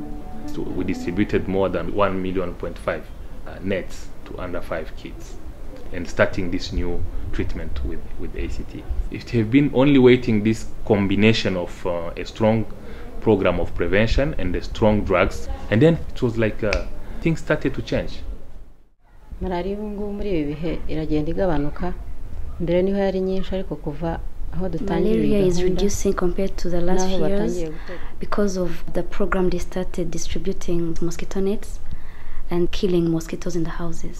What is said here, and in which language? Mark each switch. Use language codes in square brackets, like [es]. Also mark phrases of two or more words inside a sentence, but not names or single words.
[en] So we distributed more than 1.5 million nets to under 5 kids, and starting this new treatment with ACT. It has been only waiting this combination of a strong program of prevention and the strong drugs, and then it was like things started to change. [rw] Malaria muri ibi bihe iragenda igabanuka, mbere niho yari nyinshi ariko kuva [en] Malaria is reducing compared to the last years because of the program they started distributing mosquito nets and killing mosquitoes in the houses.